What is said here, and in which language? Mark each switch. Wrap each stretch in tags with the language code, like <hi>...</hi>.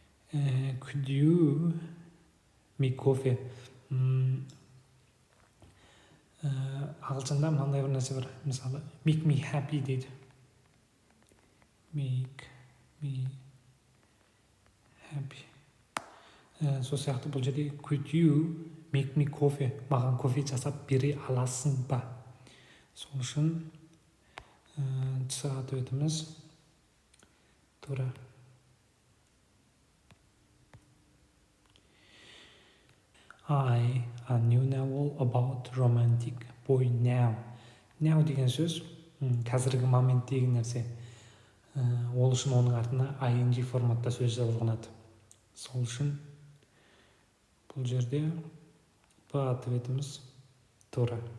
<en>Could you make coffee?</en> <kk>Ағылшында мынандай бір нәрсе бар.</kk> <en>Мысалы, make me happy дейді. Make me happy.</en> <kk>Сол сияқты бұл жерде</kk> <en>could you make me coffee?</en> <kk>Маған кофе жасап бере аласың ба? Сол үшін Ц-ға өтіміз. Тура.</kk> <en>I, a new novel about romantic boy now.</en> <kk>Now деген сөз қазіргі момент деген нәрсе. Ол үшін оның артына ing форматта сөз жазылғанады. Сол үшін бұл жерде Б ответіміз тура.</kk>